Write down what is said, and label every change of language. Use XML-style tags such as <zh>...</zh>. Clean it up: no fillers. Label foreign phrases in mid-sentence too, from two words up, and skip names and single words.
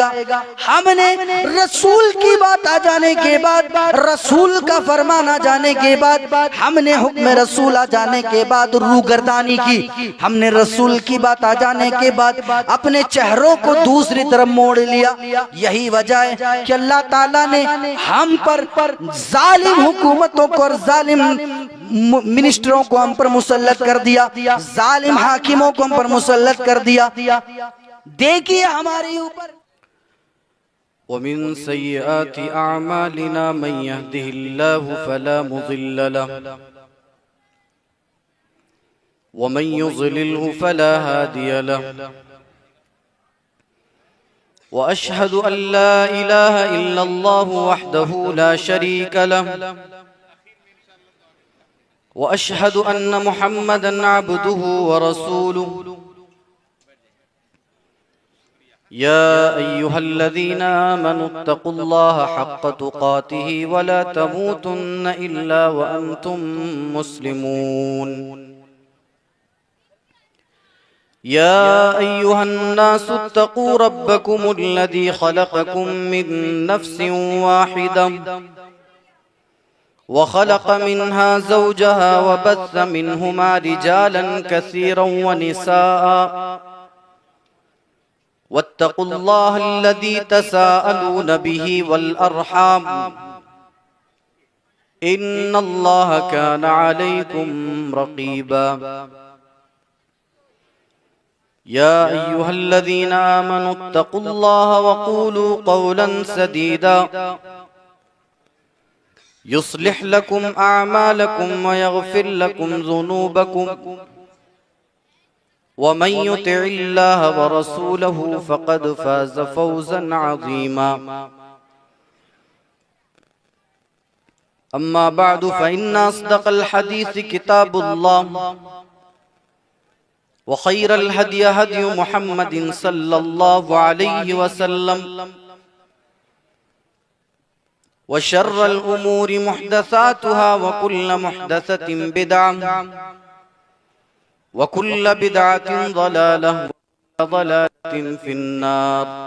<ur>ہم نے رسول کی بات آ جانے کے بعد، رسول کا فرمان آ جانے کے بعد، ہم نے حکم رسول آ جانے کے بعد روگردانی کی، ہم نے رسول کی بات آ جانے کے بعد اپنے چہروں کو دوسری طرف موڑ لیا. یہی وجہ ہے کہ اللہ تعالیٰ نے ہم پر ظالم حکومتوں کو اور ظالم منسٹروں کو ہم پر مسلط کر دیا، ظالم حاکموں کو ہم پر مسلط کر دیا. دیکھیے ہمارے اوپر</ur> <ar>ومن سيئات أعمالنا من يهده الله فلا مضل له ومن يضلله فلا هادي له وأشهد أن لا إله إلا الله وحده لا شريك له وأشهد أن محمدا عبده ورسوله يا أيها الذين آمنوا اتقوا الله حق تقاته ولا تموتن إلا وأنتم مسلمون. يا أيها الناس اتقوا ربكم الذي خلقكم من نفس واحدة وخلق منها زوجها وبث منهما رجالا كثيرا ونساء واتقوا الله الذي تساءلون به والأرحام إن الله كان عليكم رقيبا. يا أيها الذين آمنوا اتقوا الله وقولوا قولا سديدا يصلح لكم أعمالكم ويغفر لكم ذنوبكم ومن يطع الله ورسوله فقد فاز فوزا عظيما. أما بعد فإن أصدق الحديث كتاب الله وخير الهدي هدي محمد صلى الله عليه وسلم وشر الأمور محدثاتها وكل محدثة بدعة وكل بدعة ضلالة وضلالة في النار.</ar>